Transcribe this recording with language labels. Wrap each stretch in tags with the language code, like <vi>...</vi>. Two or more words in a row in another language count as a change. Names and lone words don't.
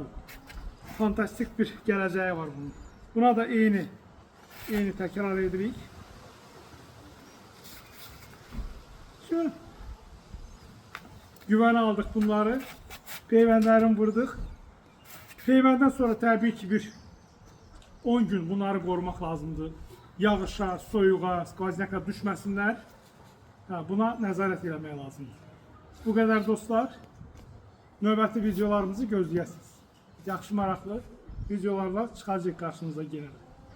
<az>Fantastik bir gələcəyi var bunun. Buna da eyni tekrar edirik.</az> <tr>Şu güvene aldık bunları.</tr> <az>Peyvəndlərini vurduk. Peyvəndən sonra tabii ki bir 10 gün bunları korumak lazımdır. Yağışa, soyuğa, skvoznyaka düşməsinlər. Buna nəzarət eləmək lazımdır.</az> <tr>Bu kadar dostlar.</tr> <az>Növbəti videolarımızı gözləyəsiniz. Yaxşı maraqlı videolarla çıxacaq qarşınıza yenə.</az>